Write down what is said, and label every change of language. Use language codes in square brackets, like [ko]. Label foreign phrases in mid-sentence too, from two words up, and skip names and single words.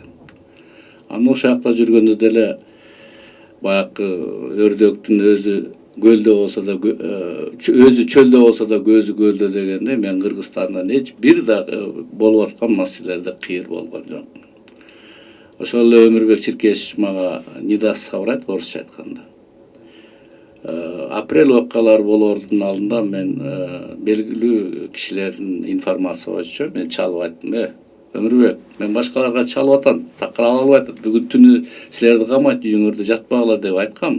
[ky] Анан ошол жакта жүргөндө деле баягы өрдөктүн өзү гөлдө болсо да, өзү чөлдө болсо да көзү көлдө дегенде, мен Кыргызстандан эч бир дагы болуп аткан маселелерде кыйыр болгон жокмун. Ошол эле Өмүрбек Чиркешев мага [ru] не даст соврать, [ky] орусча айтканда. Апрель окуялары болоордун алдында мен белгилүү кишилердин информация боюнча мен чалып айттым: Өмүрбек, мен башкаларга чалып атам, такырап алып атат, бүгүн түнү силерди камайт, үйүңөрдө жатпагыла деп айткам.